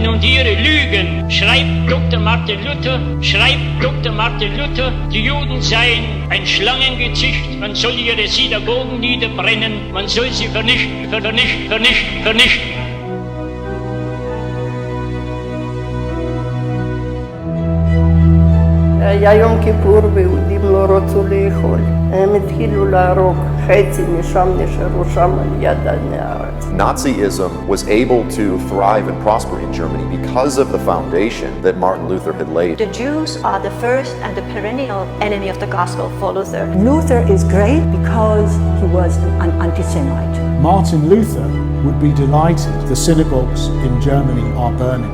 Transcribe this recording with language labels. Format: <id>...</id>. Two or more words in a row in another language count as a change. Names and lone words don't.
<de>ihre Lügen, schreibt Dr. Martin Luther, die Juden seien ein Schlangengezücht, man soll ihre Synagogen niederbrennen, man soll sie vernichten.</de> <he>היה יום כיפור ויהודים לא רצו לאכול. הם התחילו להרוג, חצי משם נשארו שם על יד הנהר.</he> <en>Nazism was able to thrive and prosper in Germany because of the foundation that Martin Luther had laid. The Jews are the first and the perennial enemy of the gospel for Luther. Luther is great because he was an anti-Semite. Martin Luther would be delighted. The synagogues in Germany are burning.</en>